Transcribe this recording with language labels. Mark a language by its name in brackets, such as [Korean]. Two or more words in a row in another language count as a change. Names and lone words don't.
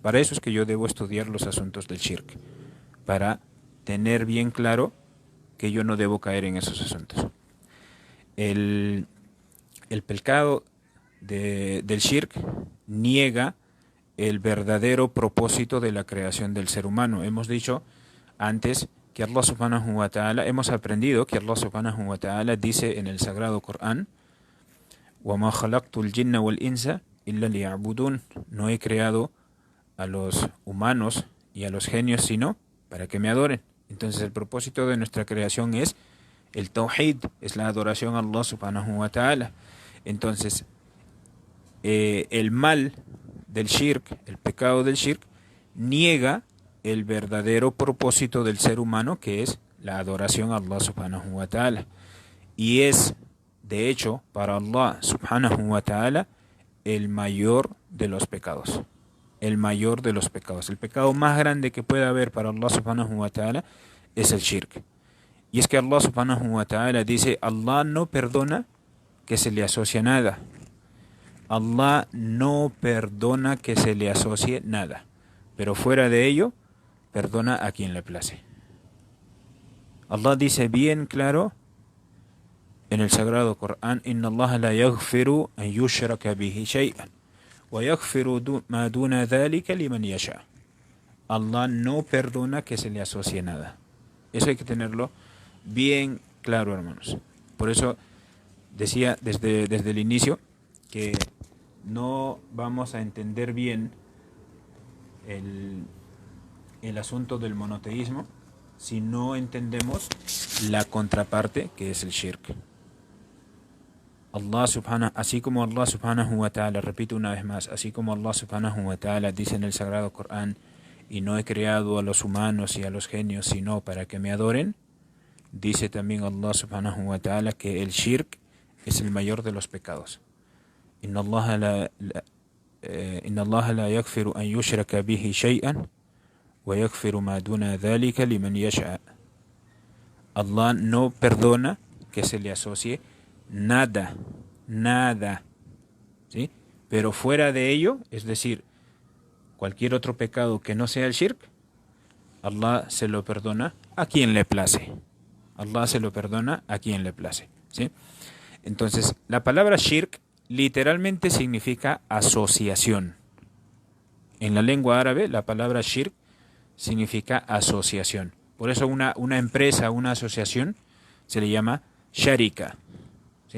[Spanish] Para eso es que yo debo estudiar los asuntos del shirk, para tener bien claro que yo no debo caer en esos asuntos. El pecado del shirk niega el verdadero propósito de la creación del ser humano. Hemos dicho antes que [Arabic] الله سبحانه وتعالى, [Spanish] hemos aprendido que [Arabic] الله سبحانه وتعالى [Spanish] dice en el Sagrado Corán: [Arabic] وَمَا خَلَقْتُ الْجِنَّ وَالْإِنسَ إِلَّا لِيَعْبُدُونَ. [Spanish] No he creado a los humanos y a los genios sino para que me adoren. Entonces el propósito de nuestra creación es el Tawhid, es la adoración a [Arabic] الله سبحانه وتعالى. [Spanish] Entonces el mal del shirk, el pecado del shirk, niega el verdadero propósito del ser humano, que es la adoración a [Arabic] الله سبحانه وتعالى. [Spanish] Y es, de hecho, para [Arabic] الله سبحانه وتعالى [Spanish] el mayor de los pecados. el mayor de los pecados. El pecado más grande que puede haber para [Arabic] الله سبحانه وتعالى [Spanish] es el shirk. Y es que [Arabic] الله سبحانه وتعالى [Spanish] dice, Allah no perdona que se le asocie nada. Allah no perdona que se le asocie nada. Pero fuera de ello, perdona a quien le place. Allah dice bien claro en el Sagrado Corán, [Arabic] إن الله لا يغفر أن يشرك به شيئا ويغفر ما دون ذلك لمن يشاء. [Spanish] Allah no perdona que se le asocie nada. Eso hay que tenerlo bien claro, hermanos. Por eso decía desde el inicio que no vamos a entender bien el asunto del monoteísmo si no entendemos la contraparte que es el shirk. Así como [Arabic] الله سبحانه وتعالى, [Spanish] repito una vez más, así como [Arabic] الله سبحانه وتعالى [Spanish] dice en el Sagrado Corán, y no he creado a los humanos y a los genios sino para que me adoren, dice también [Arabic] الله سبحانه وتعالى [Spanish] que el shirk es el mayor de los pecados. [Arabic] إن الله لا يغفر أن يشرك به شيئا ويغفر ما دون ذلك لمن يشاء. [Spanish] Allah no perdona que se le asocie nada, ¿sí? Pero fuera de ello, es decir, cualquier otro pecado que no sea el shirk, Allah se lo perdona a quien le place. Allah se lo perdona a quien le place, ¿sí? Entonces, la palabra shirk literalmente significa asociación. En la lengua árabe, la palabra shirk significa asociación. Por eso una empresa, una asociación, se le llama sharika, ¿sí?